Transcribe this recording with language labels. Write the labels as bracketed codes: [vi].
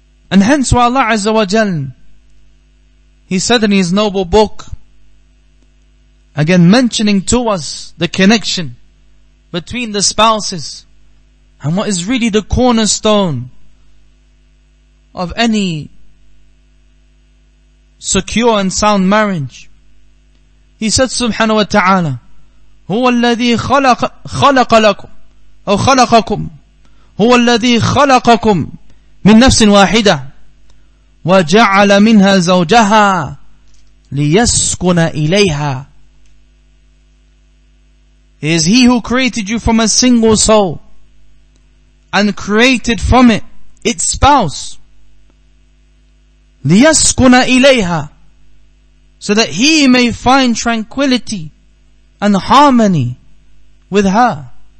[en] And hence why Allah Azza wa Jal, He said in His noble book, again mentioning to us the connection between the spouses and what is really the cornerstone of any secure and sound marriage. He said [ar] subhanahu wa ta'ala, هو الذي خلق لكم أو خلقكم هو الذي خلقكم من نفس واحدة وجعل منها زوجها ليسكن إليها. [en] It is He who created you from a single soul and created from it its spouse. [ar] ليسكن إليها, [en] so that he may find tranquility and harmony with her.